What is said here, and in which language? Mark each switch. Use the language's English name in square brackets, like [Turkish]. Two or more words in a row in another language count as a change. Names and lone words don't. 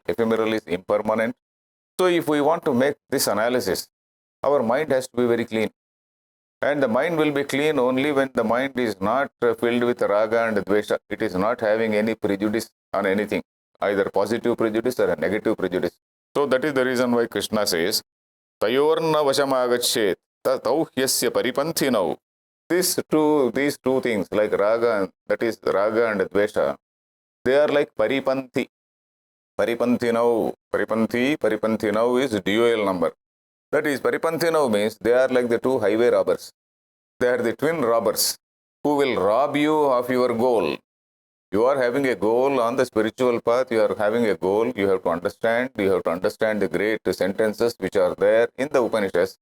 [English] Ephemeral is impermanent. So if we want to make this analysis, our mind has to be very clean. And the mind will be clean only when the mind is not filled with raga and dvesha. It is not having any prejudice on anything, either positive prejudice or a negative prejudice. So that is the reason why Krishna says, [Sanskrit] Tayorna vashamagachet tauhyasya paripanthinau. [English] These two things like raga, that is raga and dvesha, they are like paripanthi. Paripanthinau. Paripanthinau is dual number. That is, paripanthinau means they are like the two highway robbers. They are the twin robbers who will rob you of your goal. You are having a goal on the spiritual path. You are having a goal. You have to understand. You have to understand the great sentences which are there in the Upanishads.